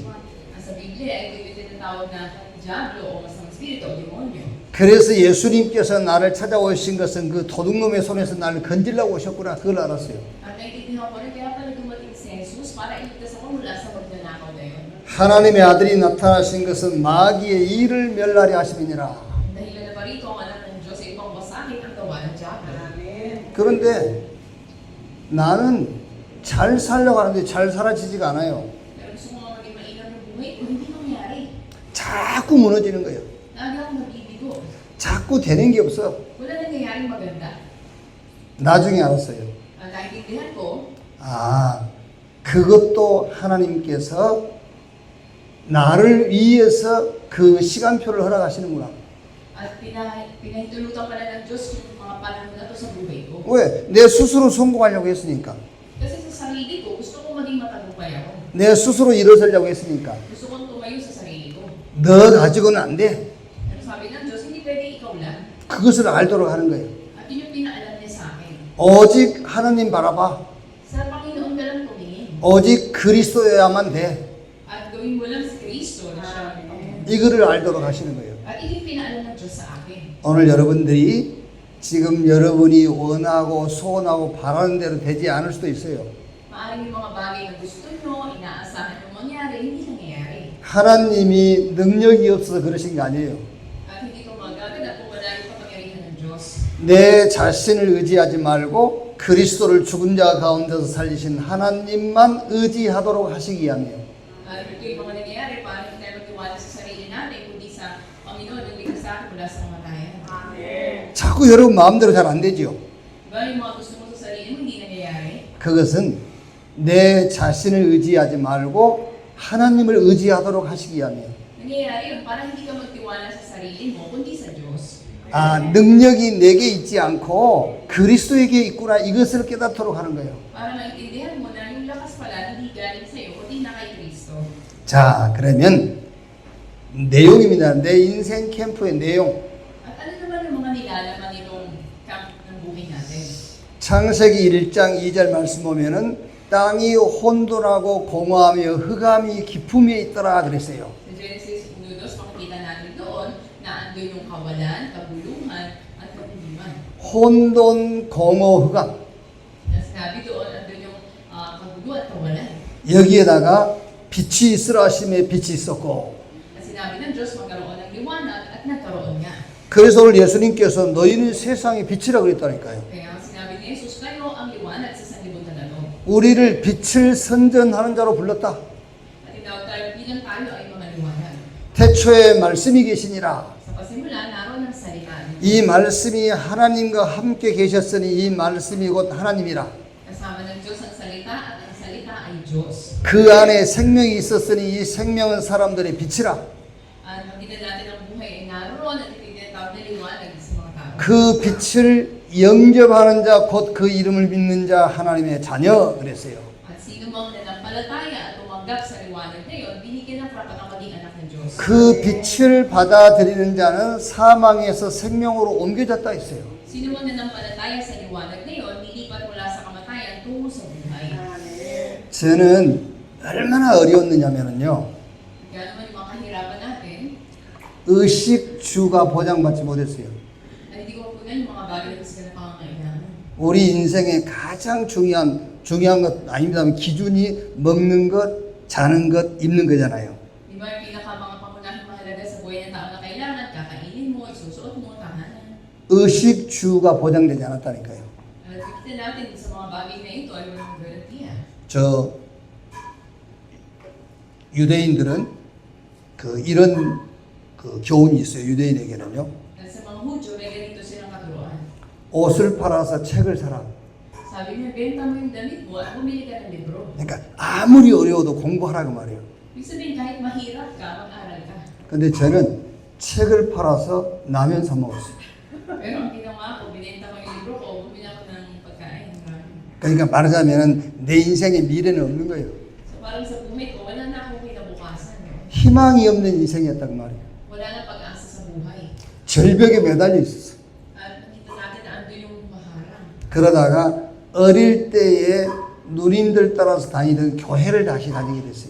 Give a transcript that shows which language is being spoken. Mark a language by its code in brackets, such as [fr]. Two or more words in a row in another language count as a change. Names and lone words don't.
[tl] Sa Biblia ay tinatawag na Diablo o masamang spirito o demonyo. [ko] 그래서 예수님께서 나를 찾아오신 것은 그 도둑놈의 손에서 나를 건지려고 오셨구나 그걸 알았어요. [tl] At naiintindihan ko rin kaya pala dumating si Jesus para iligtas ako mula sa magnanakaw na yun. [ko] 하나님의 아들이 나타나신 것은 마귀의 일을 멸하려 하심이니라. [tl] Dahil na parito ang anak ng Diyos ay upang basahin ang gawa ng Diablo. [ko] 그런데 나는 잘 살려고 하는데 잘 살아지지가 않아요. [tl] Pero gusto ko nga maging mainam yung buhay ko, hindi mangyari. [ko] 자꾸 무너지는 거예요. [tl] Lagi akong nabibigo. [ko] 자꾸 되는 게 없어. [tl] Wala nangyayaring maganda. [ko] 나중에 알았어요. [tl] Ang naiintindihan ko, [ko] 아, 그것도 하나님께서 나를 위해서 그 시간표를 허락하시는구나. [tl] at pinahintulutan pala ng Diyos yung mga panahon na to sa buhay ko. [ko] 왜? 내 스스로 성공하려고 했으니까. [tl] Kasi sa sarili ko, gusto ko maging matagumpay ako. [ko] 내 스스로 일어서려고 했으니까 [tl] Gusto kong tumayo sa sarili ko. [ko] 너 가지고는 안 돼. [tl] Pero sabi ng Diyos, hindi pwede ikaw lang. [ko] 그것을 알도록 하는 거예요. [tl] At yun yung pinaalam niya sa akin. [ko] 오직 하나님 바라봐. [tl] Sa Panginoon ka lang tumingin. [ko] 오직 그리스도여야만 돼. [tl] At gawin mo lang si Kristo na siya ang Panginoon. [ko] 이거를 알도록 하시는 거예요. [tl] At ito yung pinaalam ng Diyos sa akin. [ko] 오늘 여러분들이 지금 여러분이 원하고 소원하고 바라는 대로 되지 않을 수도 있어요. [tl] Maaaring yung mga bagay na gusto nyo, inaasahan nyo mangyari, hindi nangyayari. [ko] 하나님이 능력이 없어서 그러신 게 아니에요. [tl] At hindi ito magagad at kung wala yung kapangyarihan ng Diyos. [ko] 내 자신을 의지하지 말고 그리스도를 죽은 자 가운데서 살리신 하나님만 의지하도록 하시기 위함이에요. [tl] At ito yung mga nangyayari, paano hindi tayo magtiwala sa sarili natin, kundi sa Panginoon, ang ligtas sa atin mula sa kamatayan. [ko] 자꾸 여러분 마음대로 잘 안 되지요. [tl] Diba yung mga gusto mo sa sarili mo, hindi nangyayari? [ko] 그것은 내 자신을 의지하지 말고 하나님을 의지하도록 하시기 위함이에요. [tl] Nangyayari yun, parang hindi ka magtiwala sa sarili mo, kundi sa Diyos. [ko] 아, 능력이 내게 있지 않고 그리스도에게 있구나 이것을 깨닫도록 하는 거예요. [tl] Para maintindihan mo na yung lakas pala, hindi galing sa iyo, kundi na kay Kristo. [ko] 자, 그러면 내용입니다. 내 인생 캠프의 내용. [tl] At ano naman yung mga nilalaman nitong camp ng buhay natin? [ko] 창세기 1장 2절 말씀 보면은 땅이 혼돈하고 공허하며 흑암이 깊음에 있더라 그랬어요. [tl] Sa Genesis 1:2, makikita natin doon na andun yung kawalan, kabuluhan, at kabuliman. [ko] 혼돈, 공허, 흑암. [tl] Sinabi doon, andun yung kagulo at kawalan. [ko] 여기에다가 빛이 있으라 하심에 빛이 있었고. [tl] At sinabi ng Diyos, magkaroon ng liwanag at nagkaroon nga. [ko] 그래서 오늘 예수님께서 너희는 세상의 빛이라 그랬다니까요. [tl] Kaya sinabi ni Jesus, kayo ang liwanag sa sanlibutan na to. [ko] 우리를 빛을 선전하는 자로 불렀다. [tl] At tinawag tayo bilang tayo ay mga liwanag. [ko] 태초에 말씀이 계시니라. [tl] Sa pasimula, naroon ang salita. [ko] 이 말씀이 하나님과 함께 계셨으니 이 말씀이 곧 하나님이라. [tl] Kasama ng Diyos ang salita at ang salita ay Diyos. [ko] 그 안에 생명이 있었으니 이 생명은 사람들의 빛이라. [tl] At makita natin ang buhay ay naroon at itinatawag na liwanag sa mga tao. [ko] 그 빛을 영접하는 자 곧 그 이름을 믿는 자 하나님의 자녀 그랬어요. [tl] At sino mang nanampalataya at tumanggap sa liwanag na iyon, binigyan ng karapatang maging anak ng Diyos. [ko] 그 빛을 받아들이는 자는 사망에서 생명으로 옮겨졌다 했어요. [tl] Sino mang nanampalataya sa liwanag na iyon, nilipat mula sa kamatayan tungo sa buhay. [ko] 저는 얼마나 어려웠느냐면요. [tl] Kaya naman yung mga kahirapan natin, [ko] 의식주가 보장받지 못했어요. [tl] ay hindi ko punan yung mga bagay na gusto na pangangailangan. [ko] 우리 인생의 가장 중요한 것 아닙니다만 기준이 먹는 것, 자는 것, 입는 거잖아요. [tl] Di ba yung pinaka mga pangunahing mahalaga sa buhay ng tao na kailangan, kakainin mo, isusuot mo, tahanan. [ko] 의식주가 보장되지 않았다니까요. [tl] At kita natin sa mga bagay na ito ay walang garantiya. [ko] 저 유대인들은 이런 교훈이 있어요. 유대인에게는요. [tl] At sa mga Hudyo, may ganito silang katuruan. [ko] 옷을 팔아서 책을 사라. [tl] Sabi niya, benta mo yung damit mo at bumili ka ng libro. [ko] 그러니까 아무리 어려워도 공부하라고 말해요. [tl] Ibig sabihin, kahit mahirap ka, mag-aral ka. [ko] 근데 저는 책을 팔아서 라면 사 먹었어요. [tl] Pero ang ginawa ko, binenta ko yung libro ko, bumili ako ng pagkain. [ko] 그러니까 말하자면 내 인생에 미래는 없는 거예요. [tl] So parang sa buhay ko, wala na akong kinabukasan. [ko] 희망이 없는 인생이었단 말이에요. [tl] Wala na pag-asa sa buhay. [ko] 절벽에 매달려 있었어요. [tl] At nakita natin na ando yung maharang. [ko] 그러다가 어릴 때에 누님들 따라서 다니던 교회를 다시 다니게 됐어요.